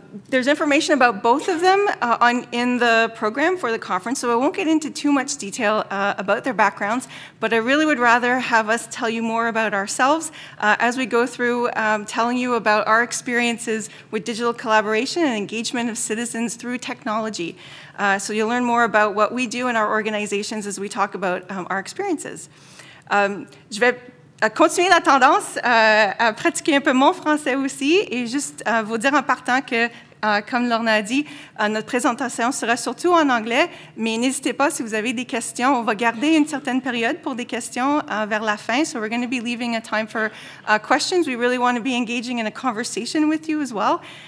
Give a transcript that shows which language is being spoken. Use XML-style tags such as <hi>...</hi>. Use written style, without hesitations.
<en>There's information about both of them in the program for the conference, so I won't get into too much detail about their backgrounds, but I really would rather have us tell you more about ourselves as we go through telling you about our experiences with digital collaboration and engagement of citizens through technology. So you'll learn more about what we do in our organizations as we talk about our experiences.</en> <fr>Je vais continuer la tendance à pratiquer un peu mon français aussi et juste vous dire en partant que, comme Lorna a dit, notre présentation sera surtout en anglais, mais n'hésitez pas si vous avez des questions. On va garder une certaine période pour des questions vers la fin,</fr> <en>so we're going to be leaving a time for questions. We really want to be engaging in a conversation with you as well.</en>